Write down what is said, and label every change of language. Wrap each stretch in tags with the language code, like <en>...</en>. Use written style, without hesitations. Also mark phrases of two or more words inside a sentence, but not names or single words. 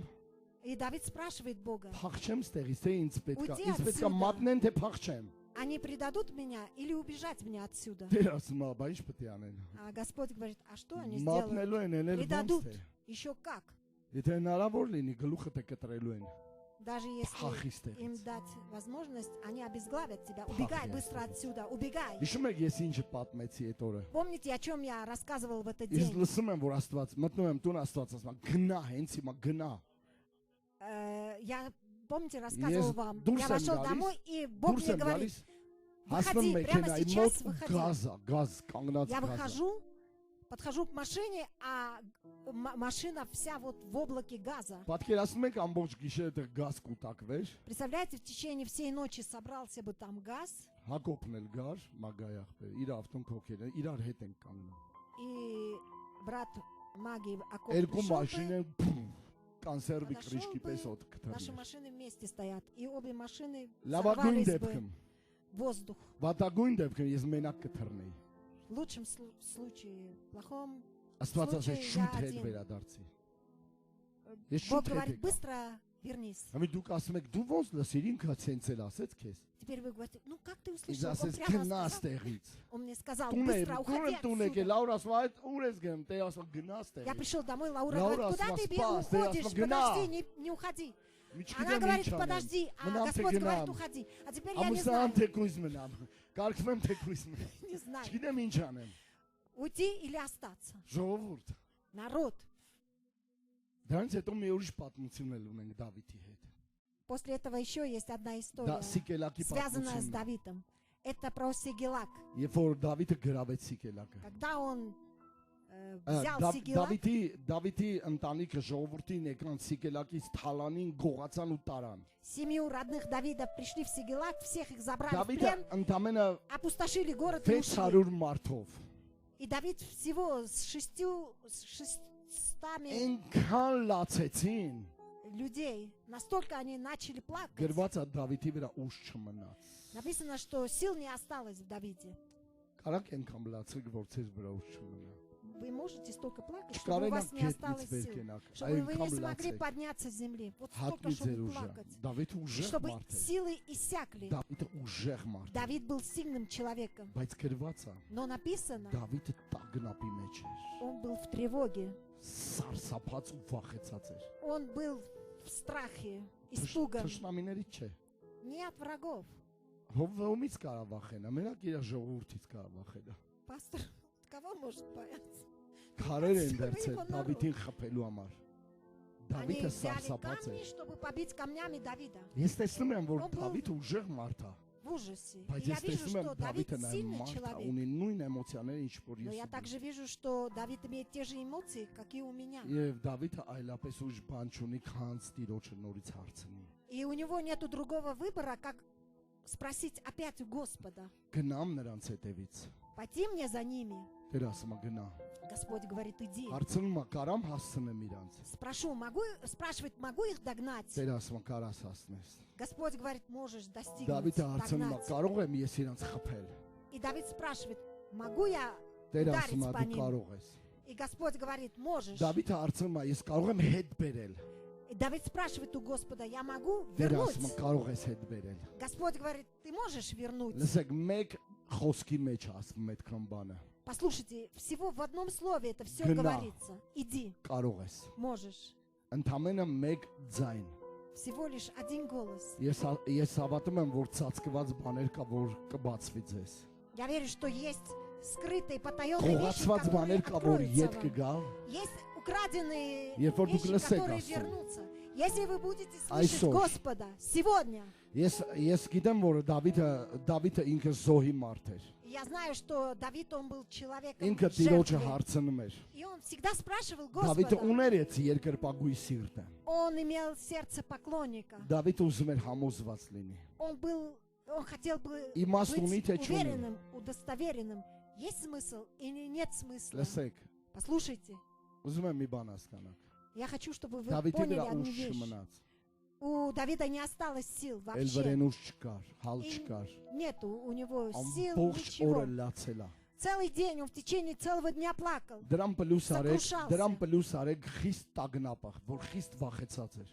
<ru>И Давид спрашивает Бога,</ru> <hy>փախչեմ ստեղից թե ինձ պետքա Ուտի ինձ պետքա</hy> <ru>отсюда.</ru> <hy>մատնեն թե փախչեմ։</hy> <ru>они предадут меня или убежать мне отсюда?</ru> <hy>Դեր ասում է, բայց ինչ պետք է անեն։</hy> <ru>А Господь говорит, а что они</ru> <hy>Մատնելու</hy> <ru>сделают?</ru> <hy>են էնել</hy> <ru>Предадут.</ru> <hy>ոնց թե։</hy> <ru>Еще как?</ru> <hy>Եթե հնարավոր լինի գլուխը թե կտրելու են։</hy> <ru>Даже</ru> <hy>Փախի</hy> <ru>если</ru> <hy>ստեղից։</hy> <ru>им дать возможность, они обезглавят тебя. Убегай</ru> <hy>Փախի</hy> <ru>быстро</ru> <hy>ստեղից։</hy> <ru>отсюда, убегай.</ru> <hy>Հիշում եք ես ինչ պատմեցի այդ օրը։</hy> <ru>Помните, о чем я рассказывал в этот</ru> <hy>Ես</hy> <ru>день?</ru> <hy>լսում եմ որ Աստված մտնում եմ տուն Աստված ասում է գնա հենց հիմա գնա։</hy> <ru>Я, помните, рассказывал</ru> <hy>Ես</hy> <ru>вам.</ru> <hy>դուրս</hy> <ru>Я</ru> <hy>եմ</hy> <ru>вошел</ru> <hy>գալիս,</hy> <ru>домой, и Бог</ru> <hy>դուրս</hy> <ru>мне</ru> <hy>եմ</hy> <ru>говорит,</ru> <hy>գալիս, հասնում</hy> <ru>выходи, прямо</ru> <hy>մեքենայի</hy> <ru>сейчас</ru> <hy>մոտ</hy> <ru>выходи.</ru> <hy>գազա, կանգնած</hy> <ru>Я</ru> <hy>գազա։</hy> <ru>выхожу, подхожу к машине, а машина вся вот в облаке газа.</ru> <hy>Պատկերացնում եք ամբողջ գիշերը դեռ գազ կուտակվեր,</hy> <ru>Представляете, в течение всей ночи собрался бы там газ,</ru> <hy>Հակոբն էլ գար, Մագայ ախպեր, իր ավտոն քոքերը, իրար հետ են կանգնում։</hy> <ru>и брат Маги Акоп</ru> <hy>Երկու</hy> <ru>пришел</ru> <hy>մաշին</hy> <ru>бы,</ru> <hy>են կանսերվի</hy> <ru>подошел</ru> <hy>կրիշկի պես</hy> <ru>бы,</ru> <hy>օդ</hy> <ru>наши</ru> <hy>կտրի։</hy> <ru>машины вместе стоят, и обе машины</ru> <hy>Լավագույն</hy> <ru>сорвались</ru> <hy>դեպքում,</hy> <ru>бы в воздух.</ru> <hy>վատագույն դեպքում ես մենակ կթռնեի։</hy> <ru>В лучшем случае, в плохом</ru> <hy>Աստված ասեց</hy> <ru>случае</ru> <hy>շուտ</hy> <ru>я</ru> <hy>հետ</hy> <ru>один.</ru> <hy>վերադարձի։ Ես</hy> <ru>Бог</ru> <hy>շուտ հետ</hy> <ru>говорит,</ru> <hy>եկա։</hy> <ru>быстро вернись.</ru> <hy>Ամի դուք ասում եք դու ոնց լսիր ինքը ցենցել ասեց քեզ։</hy> <ru>Теперь вы говорите, ну как ты</ru> <hy>Ինձ</hy> <ru>услышал? Он</ru> <hy>ասեց</hy> <ru>прямо</ru> <hy>գնա</hy> <ru>сказал,</ru> <hy>ստեղից։</hy> <ru>он мне сказал,</ru> <hy>Տուն</hy> <ru>быстро</ru> <hy>եմ,</hy> <ru>уходи</ru> <hy>տուն եկել,</hy> <ru>отсюда.</ru> <hy>Լաուր ասում այդ ուր ես գնում, տե ասում գնա</hy> <ru>Я</ru> <hy>ստեղից։</hy> <ru>пришел домой, Лаура Лаура говорит, куда ты спас, ты уходишь? освобождена. Подожди, не уходи.</ru> <hy>Միջկիդեմ</hy> <ru>Она говорит,</ru> <hy>ինչ անեմ,</hy> <ru>подожди, а</ru> <hy>մնամ թե</hy> <ru>Господь говорит,</ru> <hy>գնամ։</hy> <ru>уходи. А теперь я не</ru> <hy>Ամուսնան</hy> <ru>знаю,</ru> <hy>թեկույզ մնամ, կարգվեմ թեկույզ մնամ։</hy> <ru>не знаю,</ru> <hy>Չգիտեմ ինչ անեմ։</hy> <ru>уйти или остаться.</ru> <hy>Ժողովուրդ։</hy> <ru>Народ.</ru> <hy>Դրանից հետո մի ուրիշ պատմություն էլ ունենք Դավիթի հետ։</hy> <ru>После этого еще есть одна</ru> <hy>Դա</hy> <ru>история,</ru> <hy>Սիկելակի</hy> <ru>связанная с</ru> <hy>պատմությունն է։</hy> <ru>Давидом. Это про Сигелак.</ru> <hy>Երբ որ Դավիթը գրավեց Սիկելակը։</hy> <ru>Когда он взял Сигелак,</ru> <hy>Դավիթի ընտանիքը ժողովրդին եկան Սիկելակից թալանին գողացան ու տարան։</hy> <ru>семью родных Давида пришли в Сигелак, всех их забрали в</ru> <hy>Դավիթը</hy> <ru>плен,</ru> <hy>ընդամենը</hy> <ru>опустошили город и ушли.</ru> <hy>600 մարդով</hy> <ru>И Давид всего с 600</ru> <hy>այնքան լացեցին,</hy> <ru>людей, настолько они начали плакать.</ru> <hy>գրված է Դավիթի վրա ուժ չմնաց։</hy> <ru>Написано, что сил не осталось в Давиде.</ru> <hy>Կարաք այնքան լացեք, որ ցեզ վրա ուժ չմնա։</hy> <ru>Вы можете столько плакать,</ru> <hy>Չկարենաք</hy> <ru>чтобы у вас не</ru> <hy>գետնից</hy> <ru>осталось</ru> <hy>վեր</hy> <ru>сил,</ru> <hy>կենաք,</hy> <ru>чтобы вы не</ru> <hy>այնքան</hy> <ru>смогли</ru> <hy>լացեք։</hy> <ru>подняться с земли. Вот столько,</ru> <hy>Հատնի ձեր</hy> <ru>чтобы</ru> <hy>ուժը։</hy> <ru>плакать.</ru> <hy>Դավիթը ուժեղ</hy> <ru>Чтобы</ru> <hy>մարդ է։</hy> <ru>силы иссякли.</ru> <hy>Դավիթը ուժեղ մարդ է։</hy> <ru>Давид был сильным человеком,</ru> <hy>Բայց գրված է,</hy> <ru>но написано,</ru> <hy>Դավիթը տագնապի մեջ էր։</hy> <ru>он был в тревоге,</ru> <hy>Սարսափած ու վախեցած էր։</hy> <ru>он был в страхе, испуган.</ru> <hy>Թշնամիներից չէ։</hy> <ru>Не от врагов.</ru> <hy>Ովից կարա վախենա։ Մենակ իր ժողովրդից կարա վախենա։</hy> <ru>Пастор, кого может бояться?</ru> <hy>Քարեր են դերցել</hy> <ru>Его народ.</ru> <hy>Դավիթին խփելու համար։</hy> <ru>Они</ru> <hy>Դավիթը</hy> <ru>взяли</ru> <hy>սարսափած</hy> <ru>камни,</ru> <hy>էր։</hy> <ru>чтобы побить камнями Давида.</ru> <hy>Ես տեսնում եմ, որ</hy> <ru>Он был</ru> <hy>Դավիթը ուժեղ մարդ է,</hy> <ru>В ужасе. И</ru> <hy>բայց</hy> <ru>я</ru> <hy>ես</hy> <ru>вижу,</ru> <hy>տեսնում եմ</hy> <ru>что Давид</ru> <hy>Դավիթը նաև</hy> <ru>сильный</ru> <hy>մարդ է,</hy> <ru>человек.</ru> <hy>ունի նույն էմոցիաները, ինչ որ</hy> <ru>Но</ru> <hy>ես</hy> <ru>я</ru> <hy>ունեմ։</hy> <ru>также вижу, что Давид имеет те же эмоции, как и у меня.</ru> <hy>Եվ Դավիթը այլապես ուժ բան չունի, քան Տիրոջը նորից հարցնի։</hy> <ru>И у него нету другого выбора, как спросить опять у Господа.</ru> <hy>Գնամ նրանց հետևից։</hy> <ru>Пойти мне за ними.</ru> <hy>Տեր ասում է գնա։</hy> <ru>Господь говорит, иди.</ru> <hy>Հարցնում է կարամ հասցնեմ իրանց։</hy> <ru>Спрашивает, могу их догнать?</ru> <hy>Տեր ասում է կարաս հասնես։</hy> <ru>Господь говорит, можешь достигнуть,</ru> <hy>Դավիթը հարցնում է</hy> <ru>догнать.</ru> <hy>կարող եմ ես իրանց խփել։</hy> <ru>И Давид спрашивает, могу я</ru> <hy>Տեր</hy> <ru>ударить</ru> <hy>ասում է</hy> <ru>по</ru> <hy>դու</hy> <ru>ним?</ru> <hy>կարող ես։</hy> <ru>И Господь говорит, можешь.</ru> <hy>Դավիթը հարցնում է ես կարող եմ հետ բերել։</hy> <ru>И Давид спрашивает у Господа, я могу</ru> <hy>Տեր ասում է</hy> <ru>вернуть?</ru> <hy>կարող ես հետ բերել։</hy> <ru>Господь говорит, ты можешь вернуть?</ru> <hy>Լսեք, մեկ խոսքի մեջ ասվում այդքան բանը։</hy> <ru>Послушайте, всего в одном слове это все</ru> <hy>Гна.</hy> <ru>говорится. Иди,</ru> <hy>Կարող ես։</hy> <ru>можешь.</ru> <hy>Ընդամենը մեկ ձայն։</hy> <ru>Всего лишь один голос.</ru> <hy>Ես հավատում եմ, որ ցածկված բաներ կա, որ կբացվի ձեզ։</hy> <ru>Я верю, что есть скрытые, потаенные вещи,</ru> <hy>Խողացված</hy> <ru>которые</ru> <hy>բաներ կա, որ</hy> <ru>откроются</ru> <hy>ետ</hy> <ru>вам.</ru> <hy>կգա։</hy> <ru>Есть украденные</ru> <hy>Երբ որ դուք</hy> <ru>вещи,</ru> <hy>լսեք</hy> <ru>которые</ru> <hy>Աստծուն։</hy> <ru>вернутся. Если вы будете</ru> <hy>Այսօր.</hy> <ru>слышать Господа сегодня,</ru> <hy>Ես գիտեմ, որ Դավիթը ինքը զոհի մարդ էր։</hy> <ru>я знаю, что Давид, он был человеком</ru> <hy>Ինքը Տիրոջը</hy> <ru>жертвы.</ru> <hy>հարցնում էր։</hy> <ru>И он всегда спрашивал</ru> <hy>Դավիթը</hy> <ru>Господа.</ru> <hy>ուներ այդ երկրպագույ սիրտը։</hy> <ru>Он имел сердце поклонника.</ru> <hy>Դավիթը ուզում էր համոզված լինի։</hy> <ru>Он хотел бы</ru> <hy>Իմաստ</hy> <ru>быть</ru> <hy>ունի, թե չունի։</hy> <ru>уверенным, удостоверенным. Есть смысл или нет смысла?</ru> <hy>Լսեք,</hy> <ru>Послушайте,</ru> <hy>Ուզում եմ մի բան հասկանաք։</hy> <ru>Я хочу, чтобы вы</ru> <hy>Դավիթի</hy> <ru>поняли</ru> <hy>վրա</hy> <ru>одну</ru> <hy>ուժ</hy> <ru>вещь.</ru> <hy>չմնաց։</hy> <ru>У Давида не осталось сил</ru> <hy>Էլ</hy> <ru>вообще.</ru> <hy>վրեն ուժ չկար, հալ</hy> <ru>И</ru> <hy>չկար։</hy> <ru>нету у него сил,</ru> <hy>Ամբողջ</hy> <ru>ничего.</ru> <hy>օրը լացել է։</hy> <ru>Целый день, он в течение целого дня плакал.</ru> <hy>Դրան պլյուս արեք,</hy> <ru>Սակրուշался.</ru> <hy>դրան պլյուս արեք խիստ տագնապ, որ խիստ վախեցած էր։</hy>